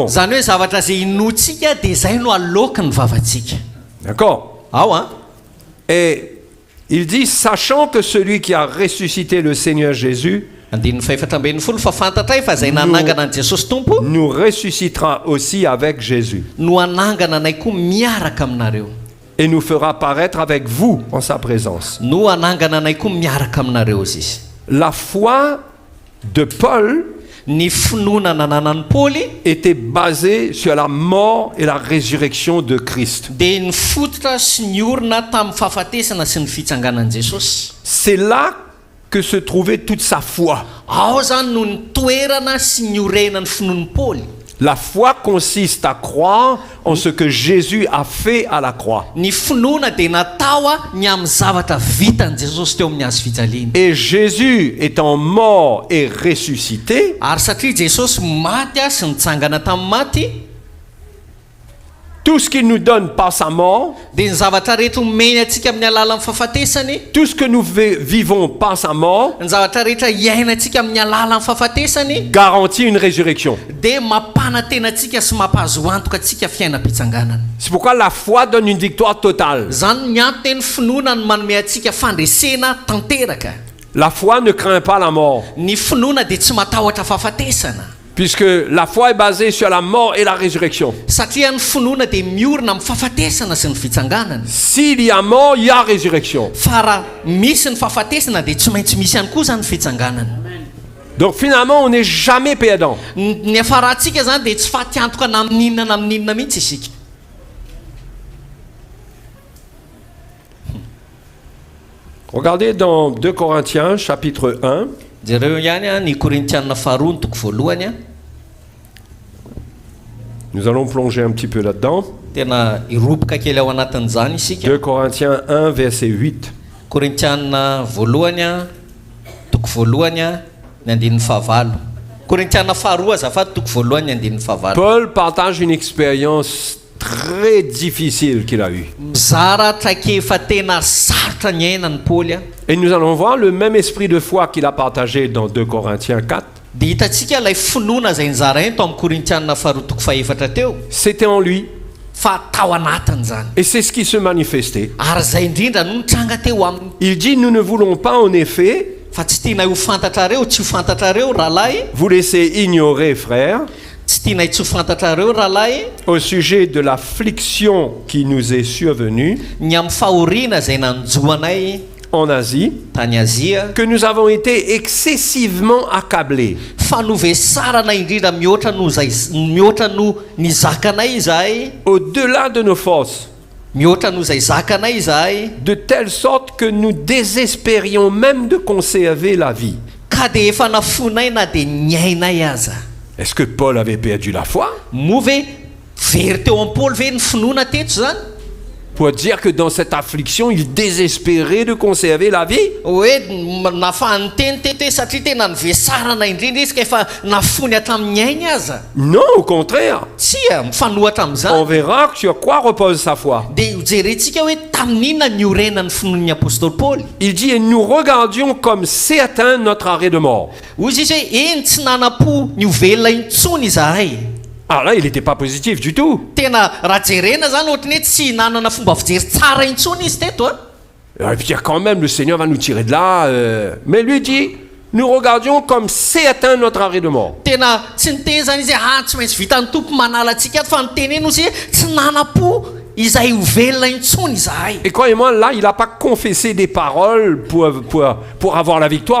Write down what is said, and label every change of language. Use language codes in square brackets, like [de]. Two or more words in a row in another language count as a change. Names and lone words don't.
[mg] Zany hoe zavatra zay inoantsika dia izay no aloka ny vavantsika. [fr] D'accord? [mg] Ao a [fr] Et il dit, sachant que celui qui a ressuscité le Seigneur Jésus [mg] andininy faefatra ambin'ny folo fa fantatray fa izay nanangana an' Jesosy tompo [fr] nous ressuscitera aussi avec Jésus [mg] no anangana anay koa miaraka aminareo. [fr] et nous fera paraître avec vous en sa présence. [mg] No anangana anay koa miaraka aminareo izy izy. [fr] La foi de Paul [mg] Ny finoana nananan'ny Paoly [fr] était basée sur la mort et la résurrection de Christ. [mg] dia ny fototra sy ny orona tamin'ny fahafatesana sy ny fitsanganan'i Jesosy. [fr] C'est là que se trouvait toute sa foi. [mg] Ao zany no ny toerana sy ny orenan'ny finoan'ny Paoly. [fr] La foi consiste à croire en ce que Jésus a fait à la croix. [mg] Ny finoana dia natao ny amin'ny zavatra vitany Jesosy teo amin'ny hazo fijaliana. [fr] Et Jésus étant mort et ressuscité, [mg] Ary satria Jesosy maty sy nitsangana tamin'ny maty, [fr] tout ce qu'il nous donne par sa mort, [mg] dia ny zavatra rehetra omeny antsika amin'ny alalan'ny fahafatesany, [fr] tout ce que nous vivons par sa mort, [mg] ny zavatra rehetra iaina antsika amin'ny alalan'ny fahafatesany, [fr] garantit une résurrection. [mg] dia mampana tena antsika sy mampahazo antoka antsika fiainam-pitsanganana. [fr] C'est pourquoi la foi donne une victoire totale. [mg] Zany ny antony ny finoana no manome antsika fandresena tanteraka. [fr] La foi ne craint pas la mort, [mg] Ny finoana dia tsy matahotra fahafatesana. [fr] puisque la foi est basée sur la mort et la résurrection. [mg] Satria ny finoana dia miorina amin'ny fahafatesana sy ny fitsanganana. [fr] S'il y a mort, il y a résurrection. [mg] Fa raha misy ny fahafatesana dia tsy maintsy misy ihany koa zany fitsanganana. [fr] Donc finalement, on n'est jamais perdant. [mg] Ny afarahantsika zany dia tsy faty antoka na amin'inona na amin'inona mihitsy isika. [fr] Regardez dans 2 Corinthiens chapitre 1, [mg] Jereo ihany ny Korintiana faharoa ny toko voalohany a. [fr] nous allons plonger un petit peu là-dedans. [mg] Tena iroboka kely ao anatin'izany isika. [fr] 2 Corinthiens 1, verset 8. [mg] Korintiana voalohany a, toko voalohany a, ny andinin'ny fahavalo. Korintiana faharoa azafady toko voalohany ny andinin'ny fahavalo. [fr] Paul partage une expérience très difficile qu'il a eue. [mg] Mizara traikefa tena sarotra ny ainany Paoly a. [fr] Et nous allons voir le même esprit de foi qu'il a partagé dans 2 Corinthiens 4. [mg] Dia hitantsika ilay finoana izay nizara ento amin'ny Korintiana faharoa toko fahaefatra teo, [fr] C'était en lui. [mg] fa tao anatiny zany. [fr] Et c'est ce qui se manifestait. [mg] Ary izay indrindra no nitranga teo aminy. [fr] Il dit, nous ne voulons pas en effet [mg] Fa tsy tiana ho fantatrareo, tsy ho fantatrareo rahalahy, [fr] vous laisser ignorer, frères, [mg] tsy tiana tsy ho fantatrareo rahalahy, [fr] au sujet de l'affliction qui nous est survenue [mg] ny amin'ny fahoriana izay nanjoanay [fr] en Asie, [mg] tany Azia, [fr] que nous avons été excessivement accablés. [mg] fa novesarana indrindra mihoatra no nizakanay izahay, [fr] Au-delà de nos forces, [mg] mihoatra no izay zakanay izahay, [fr] de telle sorte que nous désespérions même de conserver la vie. [mg] ka dia efa nafonay na dia niainay aza. [fr] Est-ce que Paul avait perdu la foi? [mg] Moa ve very teo amin'ny Paoly ve ny finoana teto zany? [fr] Pour dire que dans cette affliction, il désespérait de conserver la vie? [mg] Hoe nafahany teny teto hoe satria tena nivesarana indrindra izy ka efa nafony hatramin'ny ainy aza. [fr] Non, au contraire. [mg] Tsy mifanohatra [fr] On [mg] amin'izany. [fr] verra sur quoi repose sa foi. [mg] Dia hojerentsika hoe tamin'inona ny orenan'ny finoan'ny apôstôly Paoly. [fr] Il dit, et nous regardions comme certain notre arrêt de mort. [mg] Hozy izy hoe eny tsy nana-po ny ovelona intsony izahay. [fr] Alors là, il n'était pas positif du tout. [mg] Tena raha jerena zany ohatrany hoe tsy nanana fomba fijery tsara intsony izy teto a. [fr] Il va dire quand même, le Seigneur va nous tirer de là. Mais lui dit, nous regardions comme certain notre arrêt de mort. [mg] Tena tsy niteny zany izy hoe tsy maintsy vitan'ny tompo manala antsika ato, fa niteneny ozy hoe tsy nana-po izay ovelona intsony izahay. [fr] Et croyez-moi, là, il n'a pas confessé des paroles pour avoir la victoire.